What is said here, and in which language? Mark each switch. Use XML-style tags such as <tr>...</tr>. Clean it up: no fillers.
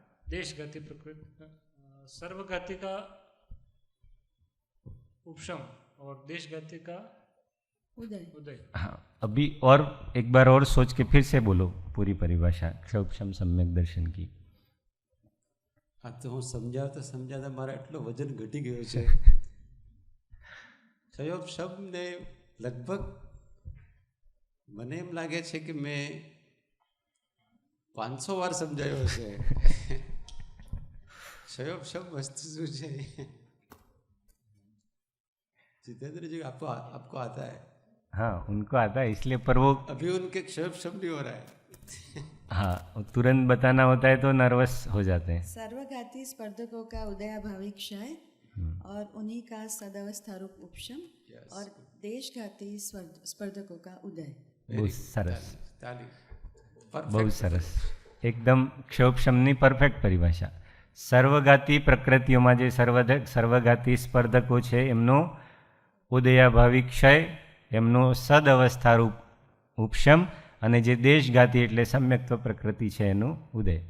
<hi>देशघाती प्रकृति सर्वघाती का उपशम और देशघाती का</hi> <gu>ઉદય.</gu> <hi>उदय. हाँ, अभी और एक बार और सोच के फिर से बोलो पूरी परिभाषा क्षय उपशम सम्यक दर्शन की.</hi> <gu>આ તો હું સમજાવતા મારા એટલો વજન ઘટી ગયો છે. સયોગ શબ્દને લગભગ મને એમ લાગે છે કે મેં 500 વાર સમજાયો છે. સયોગ શબ્દ વસ્તુ શું છે?</gu> <hi>जितेंद्र जी आपको आता है? हाँ, उनको आता है, इसलिए पर वो अभी उनके क्षय शब्द नहीं हो रहा है. हाँ, वो तुरंत बताना होता है तो नर्वस हो जाते हैं. सर्वघाती स्पर्धकों का उदयाभावी क्षय और उन्हीं का सदवस्था रूप उपशम और देशघाती स्पर्धकों का उदय.</hi> <gu>બહુ સરસ, તાલી. બહુ સરસ. એકદમ ક્ષયોપશમની પરફેક્ટ પરિભાષા. સર્વઘાતી પ્રકૃતિઓમાં જે સર્વઘાતી સ્પર્ધકો છે એમનો ઉદયાભાવી ક્ષય, એમનો સદઅવસ્થારૂપ ઉપશમ અને જે દેશઘાતી એટલે સમ્યક્ત્વ પ્રકૃતિ છે એનું ઉદય.</gu>